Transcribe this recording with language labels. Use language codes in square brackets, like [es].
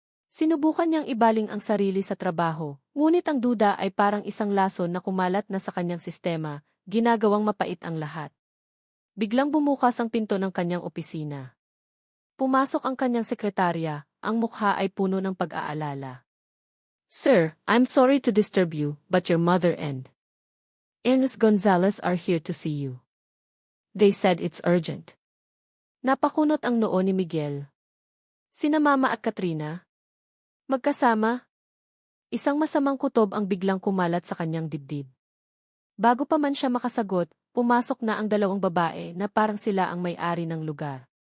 [tl] Sinubukan niyang ibaling ang sarili sa trabaho, ngunit ang duda ay parang isang lason na kumalat na sa kanyang sistema, ginagawang mapait ang lahat. Biglang bumukas ang pinto ng kanyang opisina. Pumasok ang kanyang sekretarya, ang mukha ay puno ng pag-aalala. [en] Sir, I'm sorry to disturb you, but your mother and Ines Gonzalez are here to see you. They said it's urgent. [tl] Napakunot ang noo ni Miguel. Sina Mama at Katrina? Magkasama? Isang masamang kutob ang biglang kumalat sa kanyang dibdib. Bago pa man siya makasagot, pumasok na ang dalawang babae na parang sila ang may-ari ng lugar.